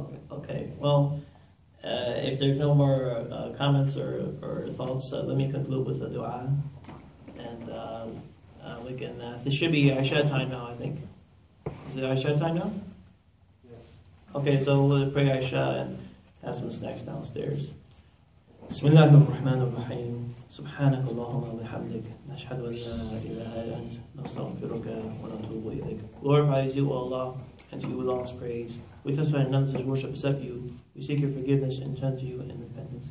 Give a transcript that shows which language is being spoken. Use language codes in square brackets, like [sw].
[en] Okay. Well, if there's no more comments or thoughts, let me conclude with a dua. And we can, this should be Aisha time now, I think. Is it Aisha time now? Yes. Okay, so we'll pray Aisha and have some snacks downstairs. [ar] بسم الله الرحمن الرحيم سبحانك اللهم وبحمدك نشهد أن لا إله إلا أنت نستغفرك ونتوب إليك. [en] Glorifies you, O Allah, and to you belongs praise. We testify none to worship except you. We seek your forgiveness and turn to you in repentance.